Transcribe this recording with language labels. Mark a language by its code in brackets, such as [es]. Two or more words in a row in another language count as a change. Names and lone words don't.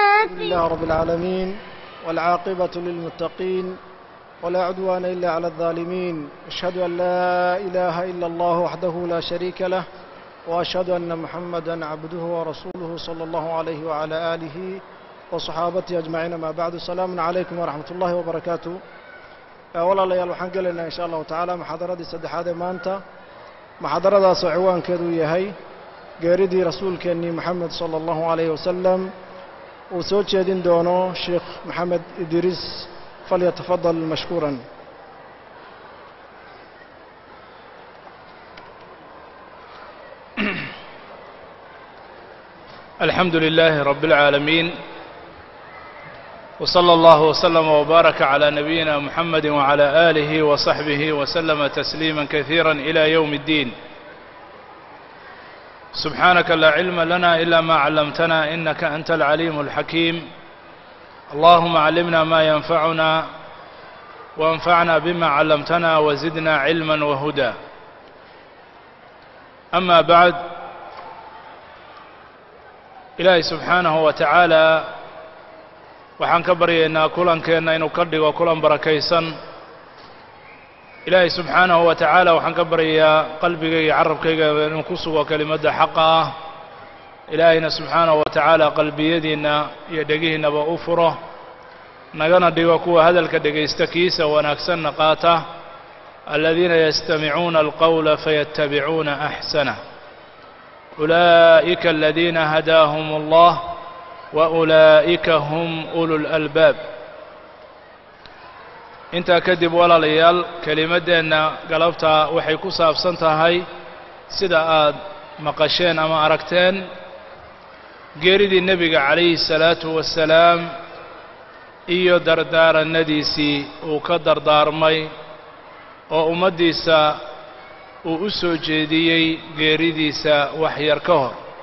[ar] الحمد لله رب العالمين والعاقبة للمتقين ولا عدوان إلا على الظالمين أشهد أن لا إله إلا الله وحده لا شريك له وأشهد أن محمدا عبده ورسوله صلى الله عليه وعلى آله وصحابته أجمعين ما بعد السلام عليكم ورحمة الله وبركاته [so] walaalayaal waxaan gelaynaa [ar] إن شاء الله تعالى [so] muxaadaradii saddexaad ee maanta muxaadaradaasoo ciwaankeedu yahay geeridii rasuulkeennii moxamed [ar] صلى الله عليه وسلم [so] uu soo jeedin doono sheekh maxamed idriis [ar] فليتفضل مشكورا الحمد لله رب العالمين وصلى الله وسلم وبارك على نبينا محمد وعلى آله وصحبه وسلم تسليما كثيرا إلى يوم الدين سبحانك لا علم لنا إلا ما علمتنا إنك أنت العليم الحكيم اللهم علمنا ما ينفعنا وانفعنا بما علمتنا وزدنا علما وهدى أما بعد إلهي سبحانه وتعالى [so] waxaan ka baryaynaa kulankeenna inuu ka dhigo kulan barakaysan ilaahay subxaanahu wa tacaala waxaan ka baryayaa qalbigayga iyo carabkayga inuu ku sugo kelimadda xaqa ah ilaahayna [ar] سبحانه وتعالى [so] qalbiyadiinna iyo dhegihiinnaba u furo nagana dhigo kuwa hadalka dhegaysta kiisa wanaagsanna qaata [ar] الذين يستمعون القول فيتبعون أحسنه أولئك الذين هداهم الله وأولئك هم أولو الألباب [so] intaa kadib walaalayaal kelimadeenna galabta waxay ku saabsan tahay sida aad maqasheen ama aragteen geeridii nebiga [ar] عليه الصلاة والسلام [so] iyo dardaaranadiisii uu ka dardaarmay oo ummaddiisa uu u soo jeediyey geeridiisa wax yar ka hor